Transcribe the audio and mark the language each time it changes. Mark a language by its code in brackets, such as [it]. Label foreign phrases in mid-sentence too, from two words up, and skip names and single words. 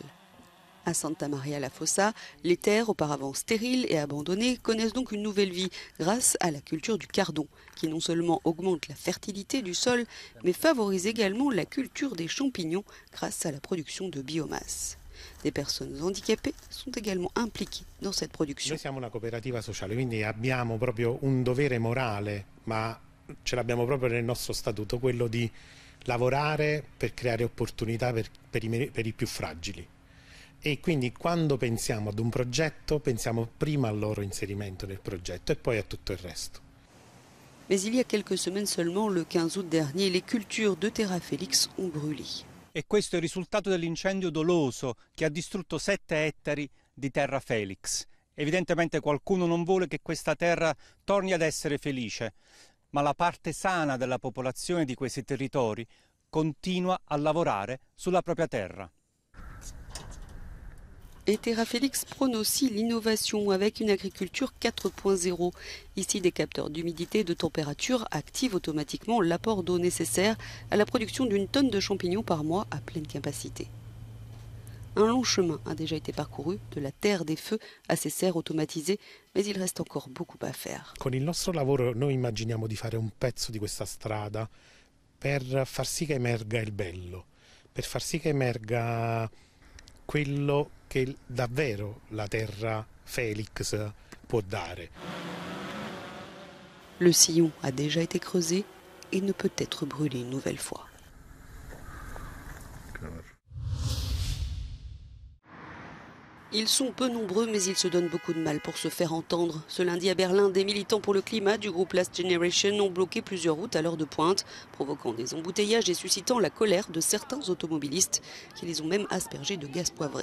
[fr] À Santa Maria la Fossa, les terres auparavant stériles et abandonnées connaissent donc une nouvelle vie grâce à la culture du cardon, qui non seulement augmente la fertilité du sol, mais favorise également la culture des champignons grâce à la production de biomasse. Des personnes handicapées sont également impliquées dans cette production. [it] Noi siamo una cooperativa sociale, quindi abbiamo proprio un dovere morale, ma ce l'abbiamo proprio nel nostro statuto, quello di lavorare per creare opportunità per i più fragili. E quindi quando pensiamo ad un progetto, pensiamo prima al loro inserimento nel progetto e poi a tutto il resto. [fr] Mais il y a quelques semaines seulement, le 15 août dernier, les cultures de Terra Felix ont brûlé. [it] E questo è il risultato dell'incendio doloso che ha distrutto 7 ettari di Terra Felix. Evidentemente qualcuno non vuole che questa terra torni ad essere felice, ma la parte sana della popolazione di questi territori continua a lavorare sulla propria terra. [fr] Et Terra Felix prône aussi l'innovation avec une agriculture 4.0. Ici, des capteurs d'humidité et de température activent automatiquement l'apport d'eau nécessaire à la production d'une tonne de champignons par mois à pleine capacité. Un long chemin a déjà été parcouru de la terre des feux à ces serres automatisées, mais il reste encore beaucoup à faire. [it] Con il nostro lavoro noi immaginiamo di fare un pezzo di questa strada per far sì che emerga il bello, per far sì che emerga quello che davvero la Terra Felix può dare. [fr] Le sillon a déjà été creusé et ne peut être brûlé une nouvelle fois. Ils sont peu nombreux, mais ils se donnent beaucoup de mal pour se faire entendre. Ce lundi à Berlin, des militants pour le climat du groupe Last Generation ont bloqué plusieurs routes à l'heure de pointe, provoquant des embouteillages et suscitant la colère de certains automobilistes qui les ont même aspergés de gaz poivré.